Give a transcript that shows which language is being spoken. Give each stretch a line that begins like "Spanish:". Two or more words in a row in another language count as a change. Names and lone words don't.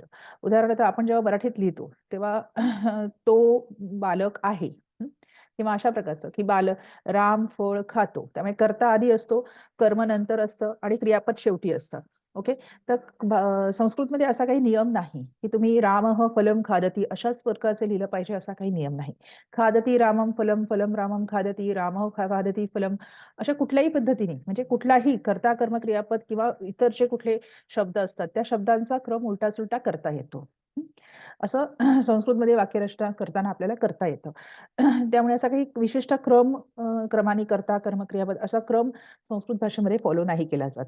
Marathi: उदाहरणार्थ आपण जेव्हा मराठीत लिहितो तेव्हा तो बालक आहे. किंवा अशा प्रकारचं की राम फळ खातो. त्यामुळे कर्ता आधी असतो, कर्म नंतर असतं आणि क्रियापद शेवटी असतं. ओके. तर संस्कृतमध्ये असा काही नियम नाही की तुम्ही
Sanskrit: रामः फलम खादती
Marathi: अशाच प्रकारचे लिहिलं पाहिजे असा काही नियम नाही.
Sanskrit: खादती रामम फलम, फलम रामम खादती, रामः खादती फलम,
Marathi: अशा कुठल्याही पद्धतीने म्हणजे कुठलाही कर्ता कर्म क्रियापद किंवा इतर जे कुठले शब्द असतात त्या शब्दांचा क्रम उलटा सुलटा करता येतो. असं संस्कृतमध्ये वाक्यरचना करताना आपल्याला करता येतं. त्यामुळे असा काही विशिष्ट क्रमाने कर्ता, कर्म, क्रियापद असा क्रम संस्कृत भाषेमध्ये फॉलो नाही केला जात.